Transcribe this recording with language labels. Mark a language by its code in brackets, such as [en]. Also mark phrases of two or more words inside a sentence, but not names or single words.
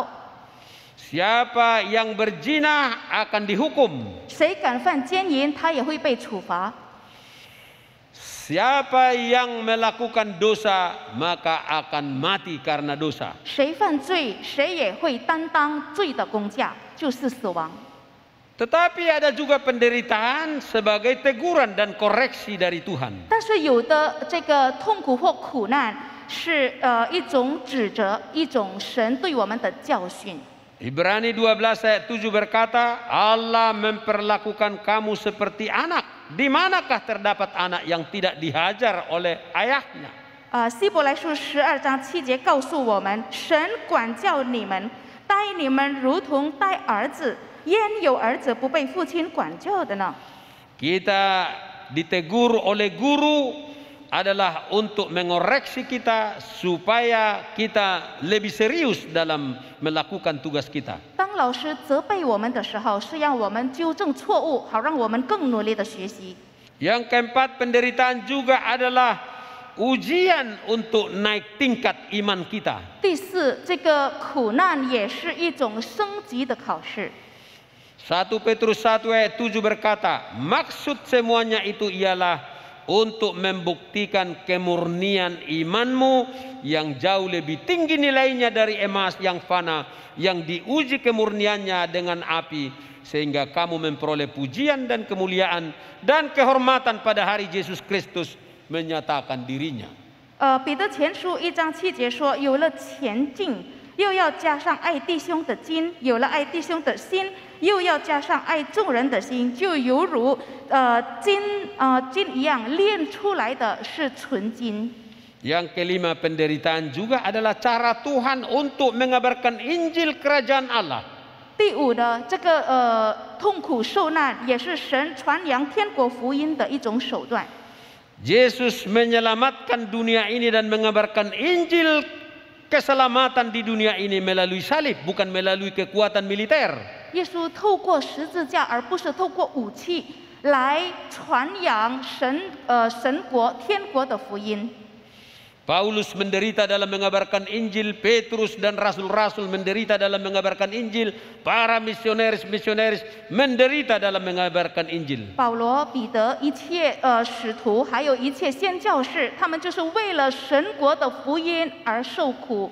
[id] Siapa yang berzina akan dihukum. [zh] 谁敢犯奸淫，他也会被处罚。 [id] Siapa yang melakukan dosa maka akan mati karena dosa. [zh] 谁犯罪，谁也会担当罪的工价，就是死亡。 [id] Tetapi ada juga penderitaan sebagai teguran dan koreksi dari Tuhan. [zh] 但是有的这个痛苦或苦难是一种指责，一种神对我们的教训。 [id] Ibrani 12 ayat 7 berkata, Allah memperlakukan kamu seperti anak. Di manakah terdapat anak yang tidak dihajar oleh ayahnya? [zh] 希伯来书12章7节告诉我们，神管教你们，待你们如同待儿子，焉有儿子不被父亲管教的呢？ [id] Kita ditegur oleh guru adalah untuk mengoreksi kita supaya kita lebih serius dalam melakukan tugas kita. [zh] 当老师责备我们的时候，是让我们纠正错误，好让我们更努力的学习。 [id] Yang keempat, penderitaan juga adalah ujian untuk naik tingkat iman kita. [zh] 第四，这个苦难也是一种升级的考试。 [id] 1 Petrus 1 ayat 7 berkata, maksud semuanya itu ialah untuk membuktikan kemurnian imanmu yang jauh lebih tinggi nilainya dari emas yang fana, yang diuji kemurniannya dengan api, sehingga kamu memperoleh pujian dan kemuliaan dan kehormatan pada hari Yesus Kristus menyatakan dirinya. [zh] 彼得前书1章7节说，有了前进又要加上爱弟兄的心，有了爱弟兄的心，又要加上爱众人的心，就犹如金一样，炼出来的是纯金。 [id] Yang kelima, penderitaan juga adalah cara Tuhan untuk mengabarkan Injil Kerajaan Allah. [zh] 第五呢，这个痛苦受难也是神传扬天国福音的一种手段。 [id] Yesus menyelamatkan dunia ini dan mengabarkan Injil keselamatan di dunia ini melalui salib, bukan melalui kekuatan militer. [zh] 耶稣透过十字架，而不是透过武器来传扬神国天国的福音。 [id] Paulus menderita dalam mengabarkan Injil, Petrus dan rasul-rasul menderita dalam mengabarkan Injil, para misionaris menderita dalam mengabarkan Injil. [zh] 保罗、彼得一切使徒，还有一切宣教士，他们就是为了神国的福音而受苦。